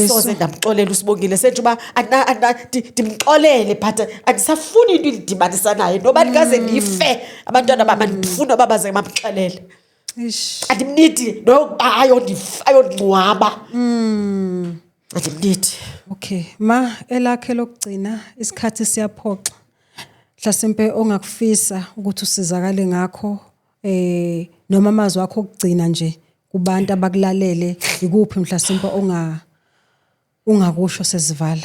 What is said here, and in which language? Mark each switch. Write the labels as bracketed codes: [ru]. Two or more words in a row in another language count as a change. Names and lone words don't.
[xh] Asoze ndamxolela uSibongile sentsho uba ndimxolele but andisafuni into indidibanisa naye noba ndikaze ndife abantwana bam ndifuna uba baze bamxelele. Andimnidi ayondingcwaba. Andimnidi. [zu] Okay ma, elakhe lokugcina isikhathi siyaphoxa, mhlasimpe ongakufisa ukuthi usizakale ngakho noma amazwi akho okugcina nje kubantu abakulalele ikuphi mhlasimpe ungakusho sesivala.